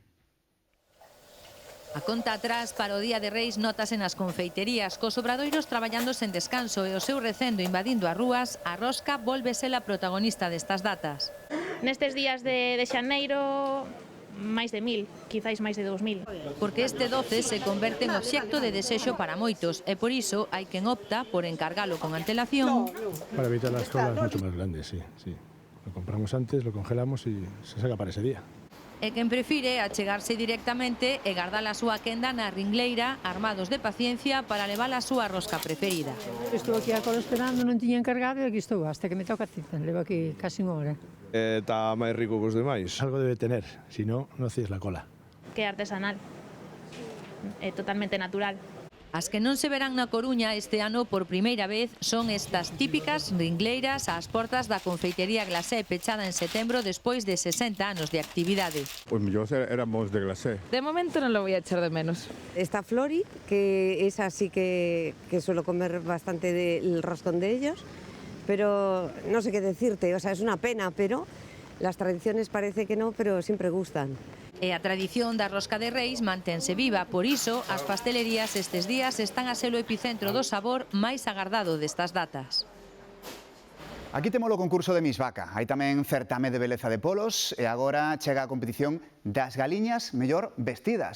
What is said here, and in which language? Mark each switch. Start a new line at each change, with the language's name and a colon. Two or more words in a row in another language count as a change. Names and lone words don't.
Galician: A conta atrás para o Día de Reis notase nas confeiterías, cos obradoiros traballando sen descanso e o seu recendo invadindo as rúas, a rosca volve ser a protagonista destas datas. Nestes días de xaneiro, máis de 1000, quizáis máis de 2000. Porque este 12 se converte en obxecto de desexo para moitos e por iso hai quen opta por encargalo con antelación.
Spanish: Para evitar las colas mucho más grandes, sí. Lo compramos antes, lo congelamos y se saca para ese día.
Galician: E quen prefire achegarse directamente e guardar a súa quenda na ringleira, armados de paciencia para levar a súa rosca preferida. Estou aquí a cola esperando, non tiña encargado e aquí estou, hasta que me toca a cita. Levo aquí casi unha hora. Está máis rico que os demais.
Spanish: Algo debe tener, si no, no hacéis la cola.
Galician: Que é artesanal, é totalmente natural. As que non se verán na Coruña este ano por primeira vez son estas típicas ringleiras ás portas da confeitería Glacé, pechada en setembro despois de 60 anos de actividade.
Spanish: Pues yo éramos de Glacé. De momento non lo voy a echar de menos. Está Flori, que es así que suelo comer bastante del roscón de ellos, pero no sé qué decirte, o sea, es una pena, pero las tradiciones parece que no, pero siempre gustan.
Galician: E a tradición da rosca de Reis mantense viva, por iso as pastelerías estes días están a ser o epicentro do sabor máis agardado destas datas. Aquí temos o concurso de Miss Vaca. Hai tamén certame de beleza de polos e agora chega a competición das galiñas mellor vestidas.